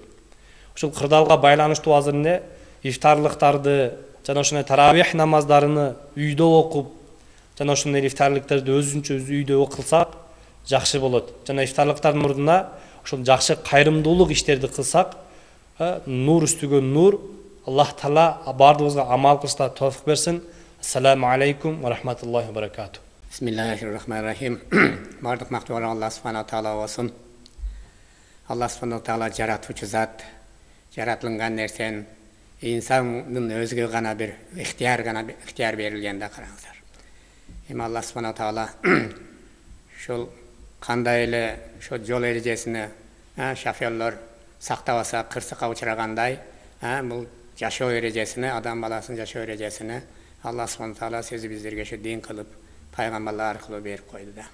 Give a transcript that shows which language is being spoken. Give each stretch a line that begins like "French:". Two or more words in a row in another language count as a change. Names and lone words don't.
Kyrgyz: Ушул кырдаалга байланыштуу азыр эмне ифтарлыктарды жана ошондой таравих намаздарыны үйдө окуп, жана ошондой ифтарлыктарды өзүнчө үйдө окулсак жакшы болот. Жана ифтарлыктардын ордуна ошол жакшы кайрымдуулук иштерди кылсак, нур үстүгө нур. Аллах Таала бардыгыбызга амал кылышта товфик берсин.
Arabic: السلام عليكم ورحمة الله وبركاته.
Kyrgyz: Bismillahirrahmanirrahim. Бардык мактуу Аллах
Arabic: سبحانه تعالى
Kyrgyz: болсун. Аллах
Arabic: سبحانه تعالى
Kyrgyz: жаратуучу зат, жаратылган нерсени инсандын өзгө гана бир ыктыяр берилген да, караңыздар. Эми Аллах
Arabic: سبحانه تعالى
Kyrgyz: ушул кандай эле ошо жол эрежесине шоферлор сактабаса кырсыкка учурагандай, бул жашоо эрежесине, адам баласынын жашоо эрежесине Аллах
Arabic: سبحانه تعالى
Kyrgyz: сөзү биздерге ошо дин кылып пайгамбарлар аркылуу берип койду да.